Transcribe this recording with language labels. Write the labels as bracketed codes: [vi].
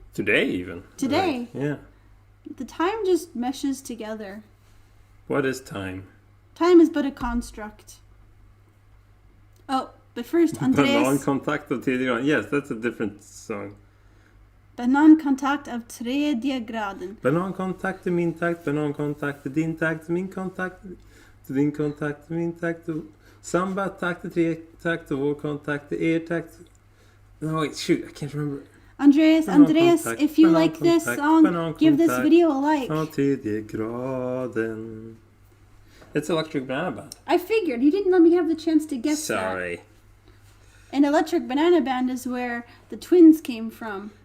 [en] Today, even. Today. Yeah. The time just meshes together. What is time? Time is but a construct. Oh, but first, Andreas... [sv] Banankontakt av tredje graden. [en] Yes, that's a different song. [sv] Banankontakt av tredje graden. Banankontakt är min takt, banankontakt är din takt, min kontakt är din kontakt, min takt, samba takt är tre takt, och vår kontakt är er takt. [en] No, wait, shoot, I can't remember. Andreas, if you like this song, give this video a like. [sv] Av tredje graden. [en] It's Electric Banana Band. I figured. You didn't let me have the chance to guess Sorry. that. And Electric Banana Band is where the twins came from.